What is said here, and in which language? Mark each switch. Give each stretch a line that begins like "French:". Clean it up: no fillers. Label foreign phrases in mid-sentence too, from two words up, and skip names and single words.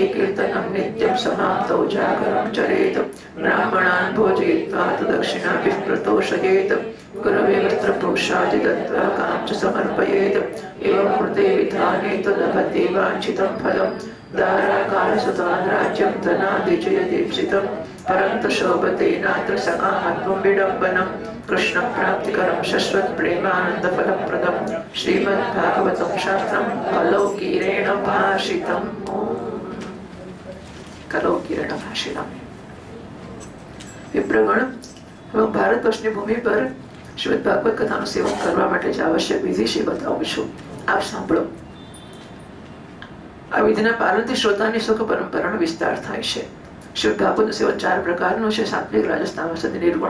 Sanskrit: कीर्तनं नित्यं समाप्तौ जागरं चरेत् ब्राह्मणान् भोजयित्वा तु दक्षिणाभिः प्रतोषयेत् गुरवे वस्त्रभूषादि दत्त्वा कां च समर्पयेत् एवं कृते विधाने तु लभते वाञ्छितं फलं दाराकालसुतान् राज्यं धनादिजयदीप्सितं परन्तु शोभते नात्र सकामत्वं विडम्बनं कृष्णप्राप्तिकरं शश्वत्प्रेमानन्दफलप्रदं श्रीमद्भागवतं शास्त्रं कलौकीरेण भाषितं कलौकीरेण भाषितम्
Gujarati: વિપ્રગણ હું ભારતવર્ષની ભૂમિ પર શ્રીમદ ભાગવત કથાનું સેવન કરવા માટે જ આવશ્યક વિધિ છે બતાવું છું. આપ સાંભળો. આ વિધિના પાલનથી શ્રોતાની સુખ પરંપરાનો વિસ્તાર થાય છે. શ્રીમદ ભાગવતનું સેવન 4 પ્રકારનું છે: સાત્વિક, રાજસ, તામસ અને નિર્ગુણ.